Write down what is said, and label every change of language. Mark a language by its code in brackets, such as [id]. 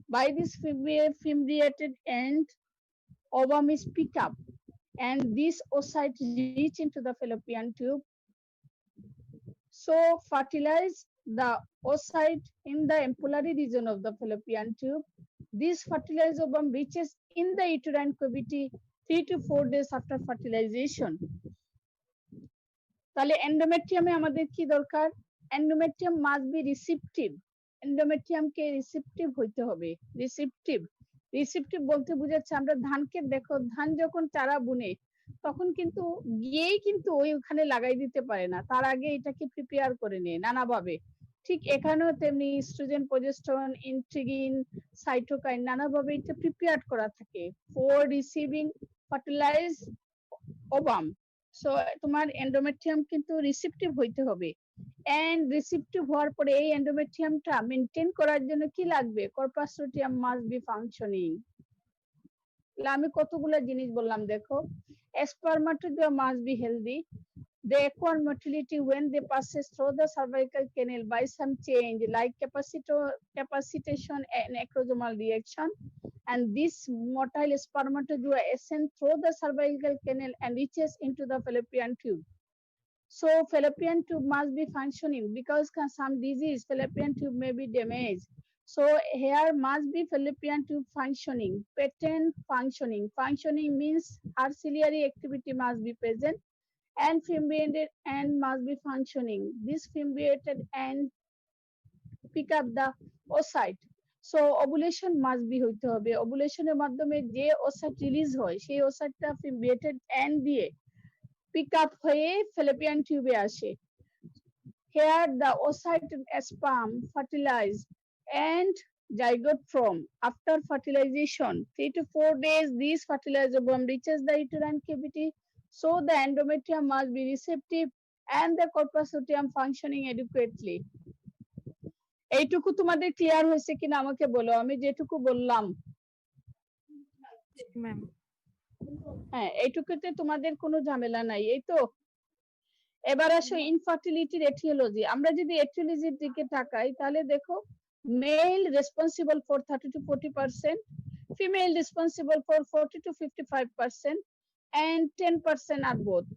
[en] By this fimbriated end, ovum is picked up, and this oocyte reach into the fallopian tube. So fertilize the oocyte in the ampullary region of the fallopian tube. This fertilized ovum reaches in the uterine cavity 3 to 4 days after fertilization. [bn] তাহলে এন্ডোমেট্রিয়ামে আমাদের কি দরকার? [en] Endometrium must be receptive. [bn] এন্ডোমেট্রিয়ামকে receptive হইতে হবে। Receptive বলতে বোঝাচ্ছে, আমরা ধানকে দেখো, ধান যখন চারা বুনে তখন কিন্তু গিয়েই কিন্তু ওইখানে লাগাই দিতে পারে না, তার আগে এটাকে প্রিপেয়ার করে নেয় নানাভাবে। ঠিক এখানেও তেমনি ইস্ট্রোজেন, প্রজেস্টেরন, ইন্ট্রিগিন, সাইটোকাইন নানাভাবে এটা প্রিপেয়ার করা থাকে [en] For receiving fertilize ovum. [bn] So তোমার এন্ডোমেট্রিয়াম কিন্তু রিসিপটিভ হইতে হবে, এন্ড রিসিপটিভ হওয়ার পরে এই এন্ডোমেট্রিয়ামটা মেইনটেইন করার জন্য কি লাগবে? [en] Corpus luteum must be functioning. [bn] আমি কতগুলা জিনিস বললাম দেখো, [en] spermatozoa must be healthy. They acquire motility when they passes through the cervical canal by some change like capacitation and acrosomal reaction, and this motile spermatozoa ascend through the cervical canal and reaches into the fallopian tube. So fallopian tube must be functioning because some disease fallopian tube may be damaged. So here must be fallopian tube functioning, patent functioning. Functioning means our ciliary activity must be present and fimbriated end must be functioning. This fimbriated end pick up the oocyte. So ovulation must be [bn] হইতে হবে, ওভুলেশনের মাধ্যমে যে oocyte release হয় সেই oocyteটা fimbriated end দিয়ে pick up হয়ে fallopian tube আসে. [en] Here the oocyte sperm fertilized and zygote form. After fertilization, 3 to 4 days, this fertilized ovum reaches the uterine cavity. So the endometrium must be receptive and the corpus luteum functioning adequately. [bn] এইটুকু তোমাদের clear হয়েছে কিনা আমাকে বলো, আমি যেটুকু বললাম। [en] ma'am [bn] হ্যাঁ, এইটুকুতে তোমাদের কোনো ঝামেলা নাই, এই তো। এবার আসো ইনফার্টিলিটির এটিওলজি। আমরা যদি এটিওলজির দিকে তাকাই তাহলে দেখো, [en] male responsible for 30 to 40%, female responsible for 40 to 55%, [bn] and 10% আর both.